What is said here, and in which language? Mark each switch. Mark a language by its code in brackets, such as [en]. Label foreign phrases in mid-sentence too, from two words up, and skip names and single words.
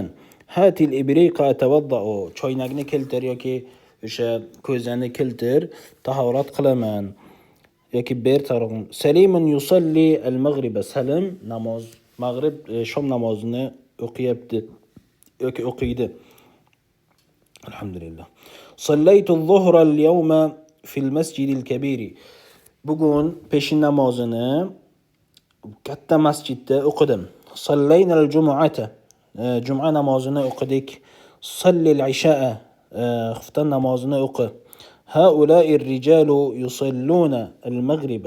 [ar] هات الإبريق أتوضأ [uz] choynakni keltir yoki o'sha ko'zani keltir, tahorat qilaman. Yoki ber tarog'im. [ar] سالم يصلي المغرب. [uz] Salim namoz mag'rib shom namozini o'qiyapti yoki o'qiydi. [ar] الحمد لله. صليت الظهر اليوم في المسجد الكبير. [uz] Bugun peshin namozini katta masjidda o'qidim. [ar] صلينا الجمعة. [uz] Juma namozini o'qidik. [ar] صل العشاء. [uz] Xufton namozini o'qi. [ar] هؤلاء الرجال يصلون المغرب.